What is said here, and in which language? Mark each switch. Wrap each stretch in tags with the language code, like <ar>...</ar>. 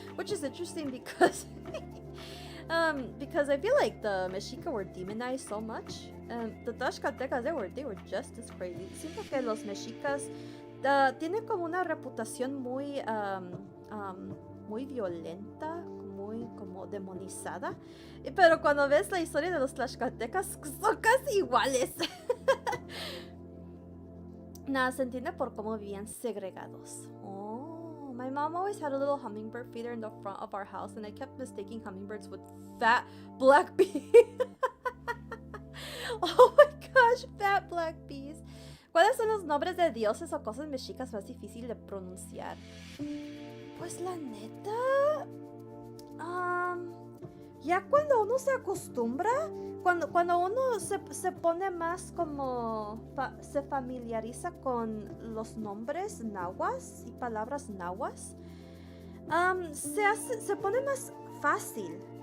<en>Which is interesting because I feel like the Mexica were demonized so much. The tlaxcaltecas, they were just as crazy.</en> <es>Siento que los mexicas tienen como una reputación muy violenta, muy como demonizada. Pero cuando ves la historia de los tlaxcaltecas, son casi iguales. Nada, se entiende por cómo vivían segregados.</es> <en>Oh, my mom always had a little hummingbird feeder in the front of our house, and I kept mistaking hummingbirds with fat black bees. Oh my gosh, fat black bees.</en> <es>¿Cuáles son los nombres de dioses o cosas mexicas más difíciles de pronunciar? Pues la neta, ya cuando uno se acostumbra, cuando uno se pone más como, se familiariza con los nombres nahuas y palabras nahuas, se pone más fácil.</es>